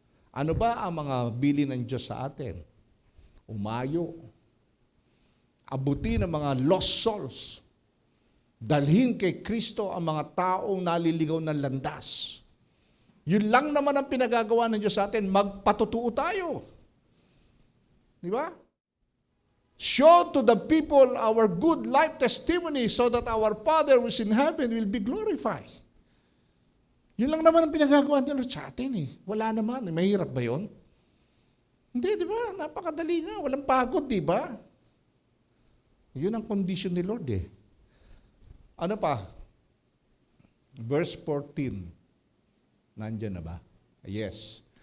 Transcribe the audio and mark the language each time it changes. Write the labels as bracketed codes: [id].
[tl] Ano ba ang mga bilin ng Diyos sa atin? Umayo. Abutin ang mga lost souls. Dalhin kay Kristo ang mga taong naliligaw ng landas. Yun lang naman ang pinagagawa ng Diyos sa atin, magpatutuo tayo. Di ba? [en] Show to the people our good life testimony so that our Father who is in heaven will be glorified. [tl] Yun lang naman ang pinagagawa ng Lord sa atin eh. Wala naman. Mahirap ba yun? Hindi, di ba? Napakadali nga. Walang pagod, di ba? Yun ang condition ni Lord eh. Ano pa? Verse 14. Nandiyan na ba? Yes.